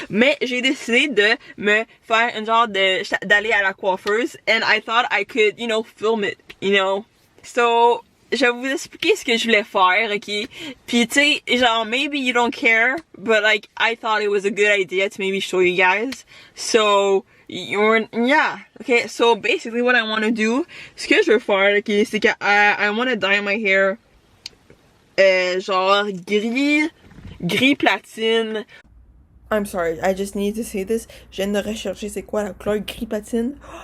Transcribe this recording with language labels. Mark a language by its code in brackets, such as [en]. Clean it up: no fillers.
[fr] Mais j'ai décidé de me faire un genre d'aller à la coiffeuse, [en] and I thought I could, you know, [fr] film it, you know. So, je vais vous expliquer ce que je voulais faire, ok? Puis tu sais, genre, [en] maybe you don't care, but like, I thought it was a good idea to maybe show you guys. So, yeah, okay, so basically what I want to do, [fr] ce que je veux faire, ok, c'est que [en] I want to dye my hair, [fr] genre, gris platine. [en] I'm sorry, I just need to say this. [fr] Je viens de rechercher c'est quoi la couleur gris platine.